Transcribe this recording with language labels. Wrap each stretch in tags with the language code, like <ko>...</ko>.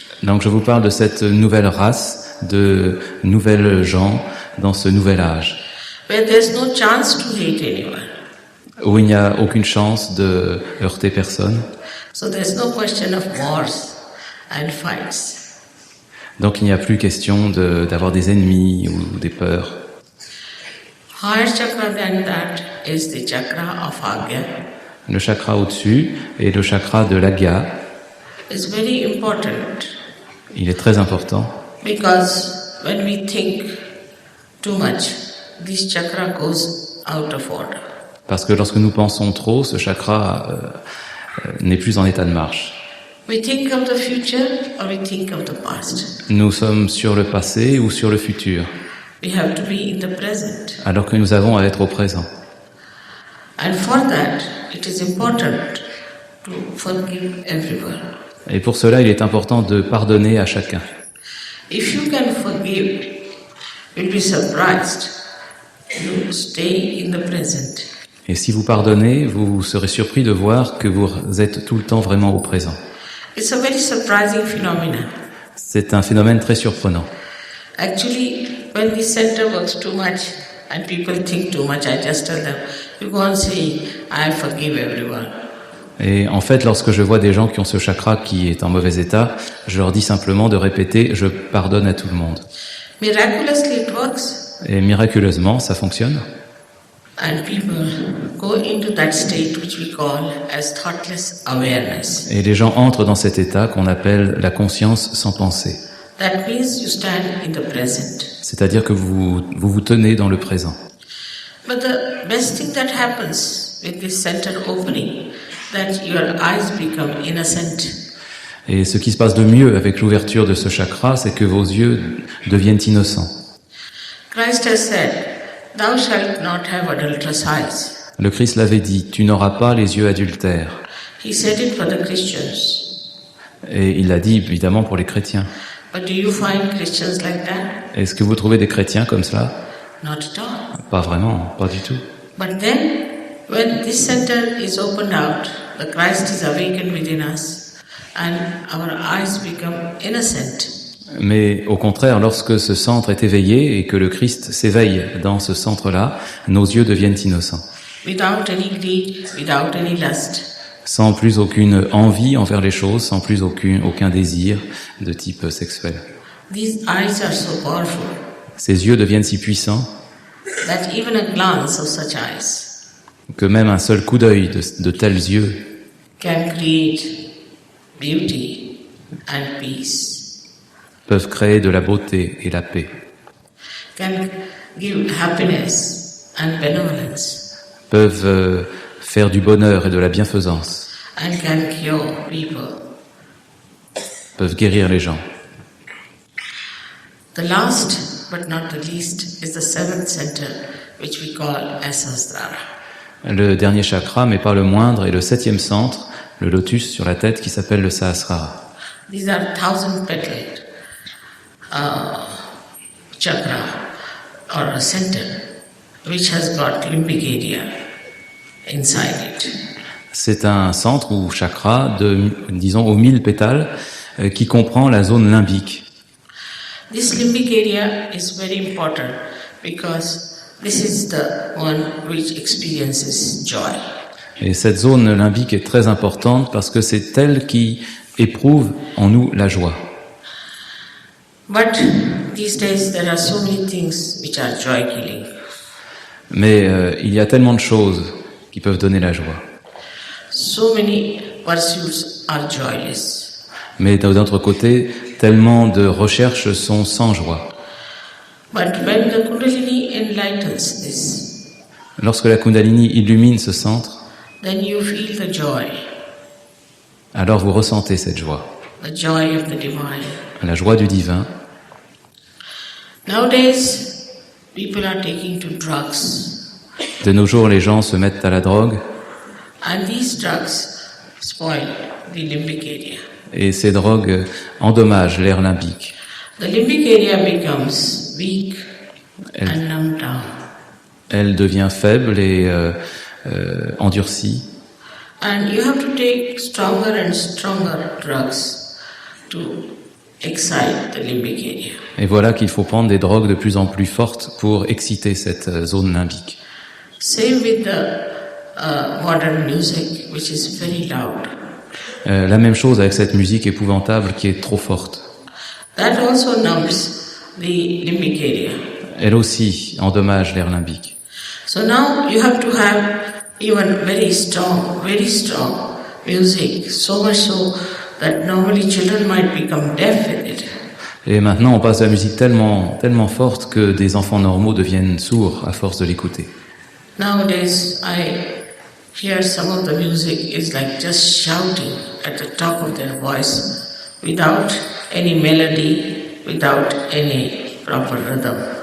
<fr>Donc je vous parle de cette nouvelle race, de nouvelles gens dans ce nouvel âge,</fr> <en>Where there's no chance to hate anyone.</en> <fr>où il n'y a aucune chance de heurter personne.</fr> <en>So there's no question of wars and fights.</en> <fr>Donc il n'y a plus question d'avoir des ennemis ou des peurs.</fr> <en>Higher chakra than that is the chakra of Agya.</en> <fr>Le chakra au-dessus est le chakra de l'Agya.</fr> <en>It's very important</en> <fr>Il est très important</fr> <en>because when we think too much, this chakra goes out of order.</en> <fr>parce que lorsque nous pensons trop, ce chakra n'est plus en état de marche.</fr> <en>We think of the future or we think of the past.</en> <fr>Nous sommes sur le passé ou sur le futur,</fr> <en>We have to be in the present.</en> <fr>alors que nous avons à être au présent.</fr> <en>And for that, it is important to forgive everyone.</en> <fr>Et pour cela, il est important de pardonner à chacun.</fr> <en>If you can forgive, you'll be surprised. You stay in the present.</en> <fr>Et si vous pardonnez, vous serez surpris de voir que vous êtes tout le temps vraiment au présent.</fr> <en>It's a very surprising phenomenon.</en> <fr>C'est un phénomène très surprenant.</fr> <en>Actually, when the center works too much and people think too much, I just tell them, you go on saying, I forgive everyone.</en> <fr>Et en fait, lorsque je vois des gens qui ont ce chakra qui est en mauvais état, je leur dis simplement de répéter « je pardonne à tout le monde ».</fr> <en>Miraculously, it works.</en> <fr>Et miraculeusement, ça fonctionne.</fr> <en>And people go into that state which we call as thoughtless awareness.</en> <fr>Et les gens entrent dans cet état qu'on appelle la conscience sans pensée.</fr> <en>That means you stand in the present.</en> <fr>C'est-à-dire que vous tenez dans le présent.</fr> <en>But the best thing that happens with this center opening, that your eyes become innocent.</en> <fr>Et ce qui se passe de mieux avec l'ouverture de ce chakra, c'est que vos yeux deviennent innocents.</fr> <en>Christ has said, thou shalt not have adulterous eyes.</en> <fr>Le Christ l'avait dit, tu n'auras pas les yeux adultères.</fr> <en>He said it for the Christians.</en> <fr>Et il l'a dit évidemment pour les chrétiens.</fr> <en>But do you find Christians like that?</en> <fr>Est-ce que vous trouvez des chrétiens comme cela?</fr> <en>Not at all.</en> <fr>Pas vraiment, pas du tout.</fr> <en>But then, when this center is opened out, the Christ is awakened within us, and our eyes become innocent.</en> <fr>Mais au contraire, lorsque ce centre est éveillé et que le Christ s'éveille dans ce centre-là, nos yeux deviennent innocents.</fr> <en>Without any greed, without any lust.</en> <fr>Sans plus aucune envie envers les choses, sans plus aucun désir de type sexuel.</fr> <en>These eyes are so powerful</en> <fr>Ces yeux deviennent si puissants</fr> <en>that even a glance of such eyes</en> <fr>que même un seul coup d'œil de tels yeux</fr> <en>can create beauty and peace,</en> <fr>peuvent créer de la beauté et la paix,</fr> <en>can give happiness and benevolence,</en> <fr>peuvent faire du bonheur et de la bienfaisance,</fr> <en>and can cure people.</en> <fr>peuvent guérir les gens.</fr> <en>The last but not the least is the seventh center, which we call as Sahasrara.</en> <fr>Le dernier chakra, mais pas le moindre, est le 7e centre, le lotus sur la tête qui s'appelle le Sahasrara.</fr> <en>These are 1,000-petaled chakra or a center which has got limbic area inside it.</en> <fr>C'est un centre ou chakra disons, aux 1000 pétales qui comprend la zone limbique.</fr> <en>This limbic area is very important because this is the one which experiences joy.</en> <fr>Et cette zone limbique est très importante parce que c'est elle qui éprouve en nous la joie.</fr> <en>But these days there are so many things which are joy killing.</en> <fr>Mais il y a tellement de choses qui peuvent donner la joie.</fr> <en>So many pursuits are joyless.</en> <fr>Mais d'un autre côté, tellement de recherches sont sans joie.</fr> <en>But when the Kundalini enlightens this,</en> <fr>Lorsque la Kundalini illumine ce centre,</fr> <en>then you feel the joy</en> <fr>alors vous ressentez cette joie,</fr> <en>of the divine.</en> <fr>la joie du divin.</fr> <en>Nowadays, people are taking to drugs,</en> <fr>De nos jours, les gens se mettent à la drogue</fr> <en>and these drugs spoil the limbic area.</en> <fr>et ces drogues endommagent l'air limbique.</fr> <en>The limbic area becomes weak and numbed down.</en> <fr>Elle devient faible et endurcie.</fr> <en>And you have to take stronger and stronger drugs to excite the limbic area.</en> <fr>Et voilà qu'il faut prendre des drogues de plus en plus fortes pour exciter cette zone limbique.</fr> <en>Same with the modern music, which is very loud.</en> <fr>La même chose avec cette musique épouvantable qui est trop forte.</fr> <en>That also numbs the limbic area.</en> <fr>Elle aussi endommage l'air limbique.</fr> <en>So now you have to have even very strong music, so much so that normally children might become deaf with it.</en> <fr>Et maintenant, on passe à la musique tellement forte que des enfants normaux deviennent sourds à force de l'écouter.</fr> <en>Nowadays, I hear some of the music is like just shouting at the top of their voice without any melody, without any proper rhythm.</en>